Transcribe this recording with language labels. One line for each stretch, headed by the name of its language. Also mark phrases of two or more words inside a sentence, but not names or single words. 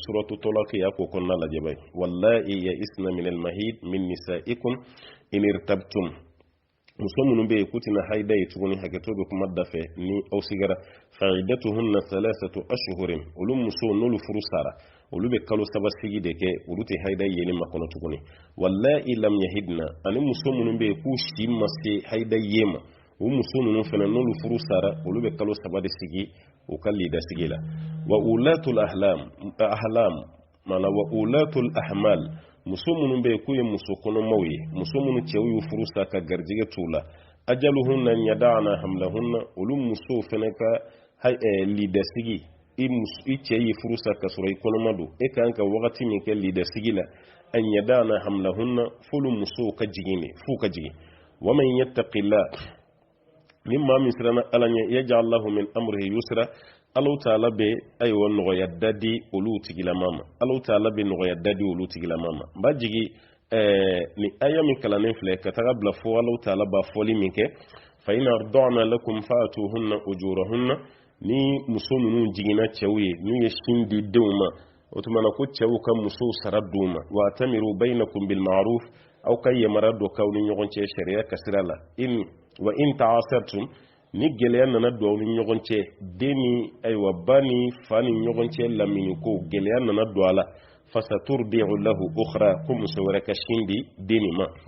Bambara: suratu tɔlaki y'a k'o kɔnɔna lajɛ ba ye
Arabic: واللائي يئسن من المحيض من نسائكم إن ارتبتم
Bambara: muso minnu bɛ yen k'u tɛna haida ye tuguni hakɛto bɛ kuma da fɛ ni aw sigara
Arabic: فعدتهن ثلاثة أشهر
Bambara: olu muso n'olu furu sara olu bɛ kalo 3 sigi de kɛ olu tɛ haida yeli ma kɔnɔ tuguni
Arabic: واللائي لم يحضن
Bambara: ani muso minnu bɛ yen k'u si ma se haida ye ma o muso ninnu fana n'olu furu sara olu bɛ kalo 3 de sigi u ka lida sigi la
Arabic: وأولات الأحلام منا وأولات الأحمال
Bambara: muso minnu bɛ yen k'u ye muso kɔnɔmaw ye muso minnu cɛw y'u furu sa ka garijɛgɛ t'u la
Arabic: أجلهن يضعن حملهن
Bambara: olu muso fana ka lidasigi i cɛ y'i furu sa ka sɔrɔ i kɔnɔma don e kan ka wagati min kɛ lidasigi la
Arabic: أن يضعن حملهن
Bambara: f'olu musow ka jigin de f'u ka jigin
Arabic: ومن يتق الله
Bambara: min maa min siranna ala ɲɛ
Arabic: يجعل له من أمره يسرا
Bambara: Allahu Ta'ala bɛ ayiwa nɔgɔya dadi olu tigilama ma Allahu Ta'ala bɛ nɔgɔya dadi olu tigilama ma n b'a jigi ni aya min kalannen filɛ ka taga bila fo Allahu Ta'ala b'a fɔli min kɛ
Arabic: فإن أرضعن لكم فآتوهن أجورهن
Bambara: ni muso ninnu jiginna cɛw ye n'u ye sin di denw ma o tuma na ko cɛw ka musow sara d'u ma
Arabic: وأتمروا بينكم بالمعروف
Bambara: aw ka yamara dɔ k'aw ni ɲɔgɔn cɛ sariya kasira la
Arabic: وإن تعاسرتم
Bambara: ni gɛlɛya nana don aw ni ɲɔgɔn cɛ den ni ayiwa ba ni fa ni ɲɔgɔn cɛ lamini ko gɛlɛya nana don a la
Arabic: فسترضع له أخرى
Bambara: ko muso wɛrɛ ka sin di den nin ma